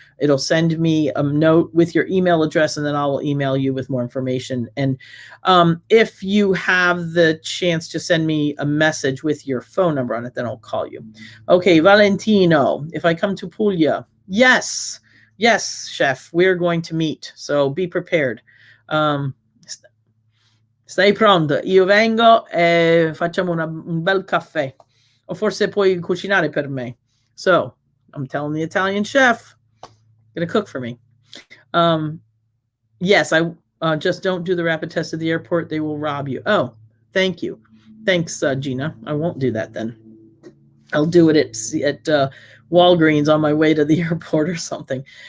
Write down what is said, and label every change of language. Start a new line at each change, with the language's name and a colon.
English: It'll send me a note with your email address and then I will email you with more information. And if you have the chance to send me a message with your phone number on it, then I'll call you. Okay, Valentino, if I come to Puglia, yes, chef, we're going to meet. So be prepared.
Italian: Stai pronto? Io vengo e facciamo un bel caffè. O forse puoi cucinare per me.
English: So I'm telling the Italian chef, gonna cook for me. Yes, I just don't do the rapid test at the airport. They will rob you. Oh, thank you. Thanks, Gina. I won't do that then. I'll do it at Walgreens on my way to the airport or something.